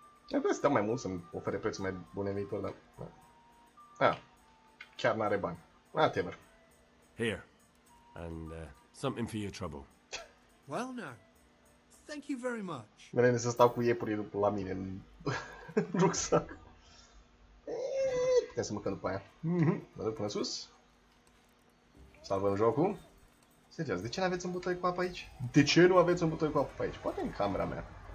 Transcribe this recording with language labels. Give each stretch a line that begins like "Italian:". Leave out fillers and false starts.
Romanian: Ar putea să dau mai mult, să-mi ofere prețuri mai bune în viitor, dar... Ah, chiar n-are bani.
English: Whatever. Here. And something for your trouble. Well now. Thank you very much.
Romanian: Mereu să stau cu iepurii la mine în rucsac. Putem să mâncăm după aia. Mă duc până sus. Salvăm jocul. Serios, de ce nu aveți un butoi cu apă aici? De ce nu aveți un butoi cu apă pe aici? Poate în camera mea.